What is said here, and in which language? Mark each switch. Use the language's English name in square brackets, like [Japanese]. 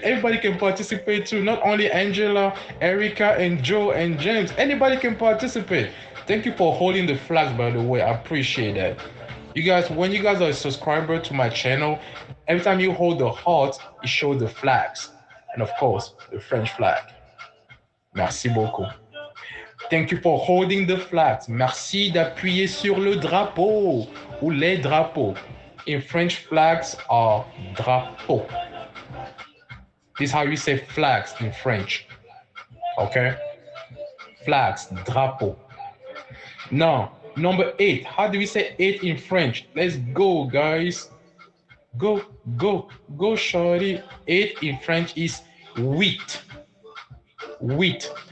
[English] Everybody can participate too. Not only Angela, Erica, and Joe and James. Anybody can participate. Thank you for holding the flags, by the way. I appreciate that. You guys, when you guys are a subscriber to my channel, every time you hold the heart, it shows the flags. And of course, the French flag. [French] Merci beaucoup. [English] Thank you for holding the flags. [French] Merci d'appuyer sur le drapeau ou les drapeaux. [English] In French, flags are drapeaux. This is how you say flags in French. Okay? Flags, drapeau. Now, number 8. How do we say 8 in French? Let's go, guys. Go, go, go, shorty. 8 in French is huit. Wheat.